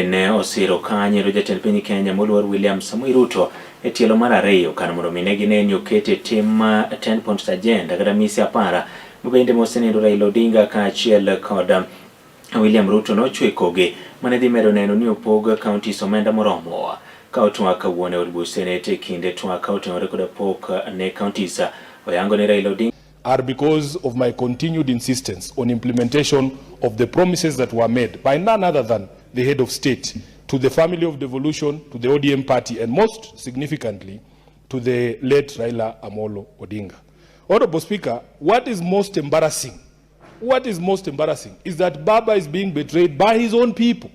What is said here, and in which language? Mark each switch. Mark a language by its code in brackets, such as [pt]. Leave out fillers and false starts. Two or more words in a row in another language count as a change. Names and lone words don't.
[luo] ne osiro kanyero jatend piny Kenya moluor William Samoei Ruto e tielo mar ariyo kar mondo mine gine nyokete tim [en] 10 points agenda [luo] kata misi apara mabende mosenendo Raila Odinga kaachiel koda William Ruto nochwekogi mane dhi medo neno ni opog kaunti somenda moromo ka otwaka wuone od buch Senate kinde twaka otenore koda pok ne counties oyango ne Raila Odinga [en] are because of my continued insistence on implementation of the promises that were made by none other than the head of state to the family of devolution, to the ODM party, and most significantly to the late Raila Amolo Odinga. Honorable Speaker, what is most embarrassing is that Baba is being betrayed by his own people.